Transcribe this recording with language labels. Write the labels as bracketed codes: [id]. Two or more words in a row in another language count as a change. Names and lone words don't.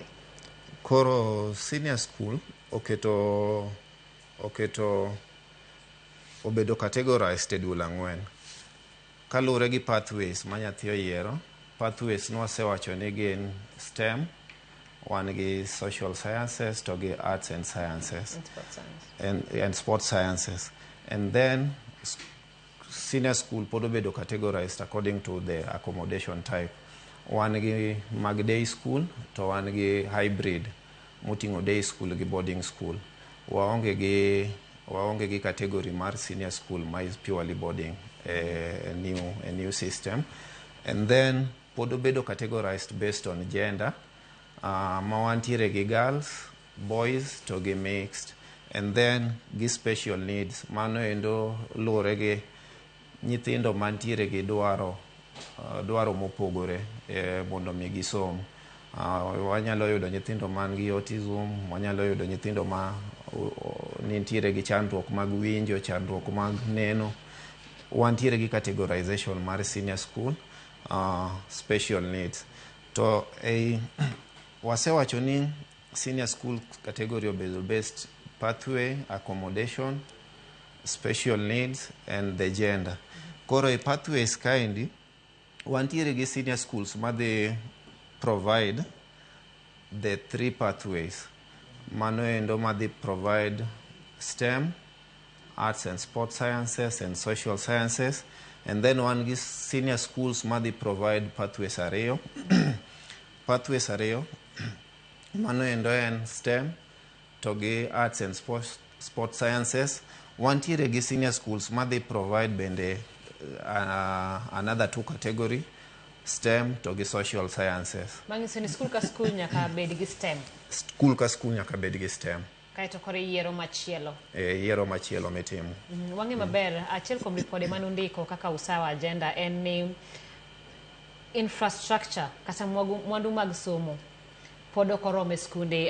[luo] Koro [en] senior school [luo] obedo categorized e dul 4 kalure gi pathways ma nyathi oyiero. Pathways nwasewacho ni gin STEM, wan gi [en] social sciences [luo] to gi [en] arts and sciences and sports sciences. And then senior school pod obedo categorized according to the accommodation type. [luo] Wan gi mag [en] day school [luo] to wan gi hybrid moting'o [en] day school [luo] gi [en] boarding school. [luo] Waonge gi category mar [en] senior school [luo] ma [en] is purely boarding, a new system. And then pod obedo categorized based on gender. [luo] Ma wantiere gi girls, boys to gi mixed. [en] And then gi special needs, [luo] mano endo lure gi nyithindo mantiere gi dwaro mopogore mondo mi gisom. Wanyalo yudo nyithindo man gi autism, wanyalo yudo nyithindo ma nitiere gi chandruok mag winjo, chandruok mag neno. Wantiere gi categorization mar [en] senior school, special needs. [luo] To wasewacho ni [en] senior school category obedo based pathway, accommodation, special needs and the gender. [luo] Koro e pathways kaendi wantiere gi [en] senior schools [luo] ma [en] they provide the 3 pathways. [luo] Mano endo ma [en] they provide STEM, arts and sports sciences and social sciences. And then one gi senior schools ma they provide pathways ariyo. [luo] Pathways ariyo mano endo en STEM to gi [en] arts and sports sciences. [luo] Wantiere gi [en] senior schools [luo] ma [en] they provide [luo] bende [en] another 2 category, [luo] STEM to gi [en] social sciences. [luo] Mangiso ni skul ka skul nyaka bed gi STEM. Skul ka skul nyaka bed gi STEM. Kaito kore yiero machielo. Yiero machielo mitimo. Wang'e maber, achiel kuom ripode manundiko kaka usawa agenda en ni infrastructure kata mwandu mag somo pod ok oromo e skunde.